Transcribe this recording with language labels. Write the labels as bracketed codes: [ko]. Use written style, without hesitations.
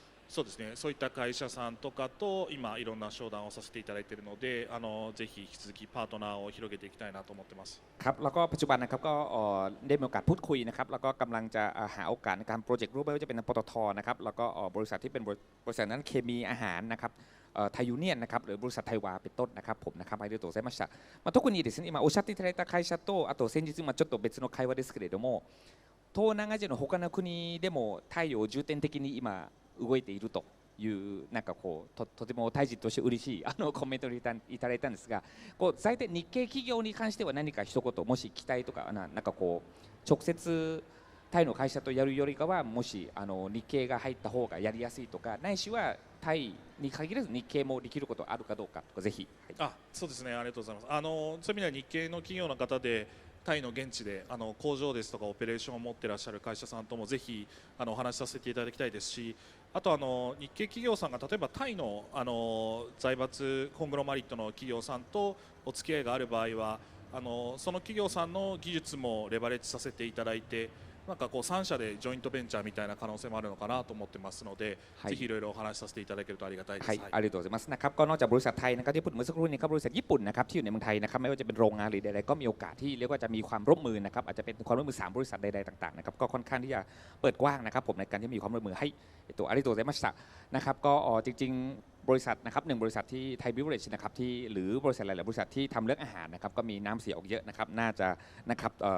[ja] そうですね、そういった会社さんとかと今いろんな商談をさせていただいているので、ぜひ引き続きパートナーを広げていきたいなと思ってます。 [th] ครับแล้วก็ปัจจุบันนะครับก็ได้มีโอกาสพูดคุยนะครับแล้วก็กำลังจะหาโอกาสในการโปรเจกต์ร่วมไม่ว่าจะเป็นปตทนะครับแล้วก็บริษัทที่เป็นบริษัทนั้นเคมีอาหารนะครับไทยยูเนียนนะครับหรือบริษัทไทยวาเป็นต้นนะครับผมนะครับ [ja] ありがとうございました。特にですね今おっしゃっていただいた会社とあと先日ちょっと別の会話ですけれども、東南アジアの他の国でもタイを重点的に今動いているというなんかこうとてもタイ人として嬉しいコメントをいただいたんですが、こう大体日系企業に関しては何か一言もし期待とかなんかこう直接タイの会社とやるよりかはもし日系が入った方がやりやすいとか、ないしはタイに限らず日系もできることあるかどうかとかぜひ。そうですね、ありがとうございます。そういう意味では日系の企業の方でタイの現地で工場ですとかオペレーションを持っていらっしゃる会社さんともぜひお話しさせていただきたいですし、あと日系企業さんが例えばタイの財閥コングロマリットの企業さんとお付き合いがある場合はその企業さんの技術もレバレッジさせていただいて、なんかこう3社でジョイントベンチャーみたいな可能性もあるのかなと思ってますので、ぜひいろいろお話しさせていただけるとありがたいです。ありがとうございます [th] นะครับก็นอกจากบริษัทไทยนะครับที่พูดเมื่อสักครู่นี้ครับบริษัทญี่ปุ่นนะครับที่อยู่ในเมืองไทยนะครับไม่ว่าจะเป็นโรงงานหรือใดๆก็มีโอกาสที่เรียกว่าจะมีความร่วมมือนะครับอาจจะเป็นความร่วมมือ3บริษัทใดๆต่างๆนะครับก็ค่อนข้างที่จะเปิดกว้างนะครับผมในการที่มีความร่วมมือให้ตัวอาริโตเซมัสะนะครับก็จริงๆบริษัทนะครับ1บริษัทที่ไทยบิวเรจนะครับที่หรือบริษัทหลายๆบริษัทที่ทำเรื่องอาหารนะครับก็มีน้ำเสียออกเยอะนะครับน่าจะนะครับ